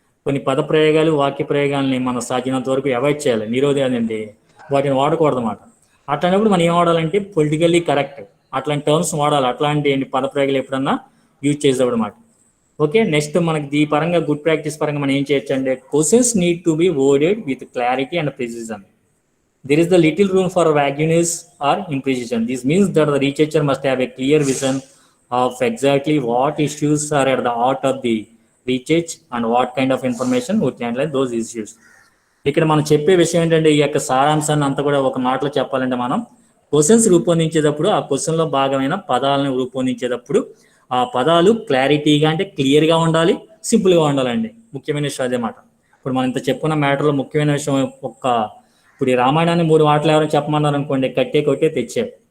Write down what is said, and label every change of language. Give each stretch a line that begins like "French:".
Telugu: కొన్ని పద ప్రయోగాలు వాక్య ప్రయోగాలని మనం సాధ్యమైనంత వరకు అవాయిడ్ చేయాలి, నిరోధేంటి వాటిని వాడకూడదు అన్నమాట. అట్లాంటప్పుడు మనం ఏం వాడాలంటే పొలిటికల్లీ కరెక్ట్ అట్లాంటి టర్మ్స్ వాడాలి, అట్లాంటి పద ప్రయోగాలు ఎప్పుడన్నా యూజ్ చేసేవాడు అన్నమాట. ఓకే, నెక్స్ట్ మనకి ఈ పరంగా గుడ్ ప్రాక్టీస్ పరంగా మనం ఏం చేయొచ్చు అంటే
English: Questions need to be worded with clarity and precision. There is the little room for vagueness or imprecision. This means that the researcher must have a clear vision of exactly what issues are at the heart of the research and what kind of information would handle those issues.
Telugu: ఇక్కడ మనం చెప్పే విషయం ఏంటంటే ఈ యొక్క సారాంశాన్ని అంతా కూడా ఒక మాటలో చెప్పాలంటే మనం క్వశ్చన్స్ రూపొందించేటప్పుడు ఆ క్వశ్చన్లో భాగమైన పదాలను రూపొందించేటప్పుడు ఆ పదాలు క్లారిటీగా అంటే క్లియర్గా ఉండాలి, సింపుల్గా ఉండాలండి. ముఖ్యమైన విషయం అదే మాట. ఇప్పుడు మనం ఇంత చెప్పుకున్న మ్యాటర్లో ముఖ్యమైన విషయం ఇప్పుడు ఈ రామాయణాన్ని 3 మాటలు ఎవరైనా చెప్పమన్నారు అనుకోండి, కట్టే కొట్టే తెచ్చే.